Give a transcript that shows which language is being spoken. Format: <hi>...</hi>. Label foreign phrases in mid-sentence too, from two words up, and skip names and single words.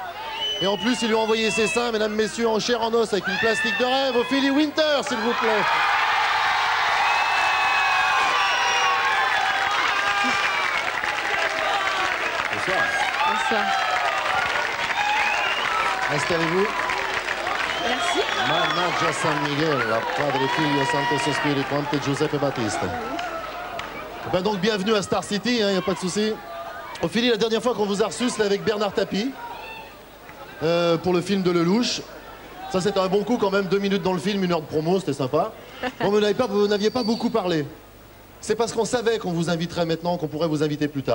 <fr>Et en plus il lui a envoyé ses seins, mesdames, messieurs, en chair en os avec une plastique de rêve, Ophélie Winter, s'il vous plaît. Bonsoir. Bonsoir. Installez-vous. Merci.</fr> <it>Mannaggia San Miguel, Padre, Figlio, Santo Spirito, Ante Giuseppe Battista.</it> <fr>Ben donc bienvenue à Star City, il n'y a pas de souci. Ophélie, la dernière fois qu'on vous a reçu, c'était avec Bernard Tapie pour le film de Lelouch. Ça c'était un bon coup quand même, 2 minutes dans le film, 1 heure de promo, c'était sympa. Bon, vous n'aviez pas beaucoup parlé. C'est parce qu'on savait qu'on vous inviterait maintenant, qu'on pourrait vous inviter plus tard.</fr>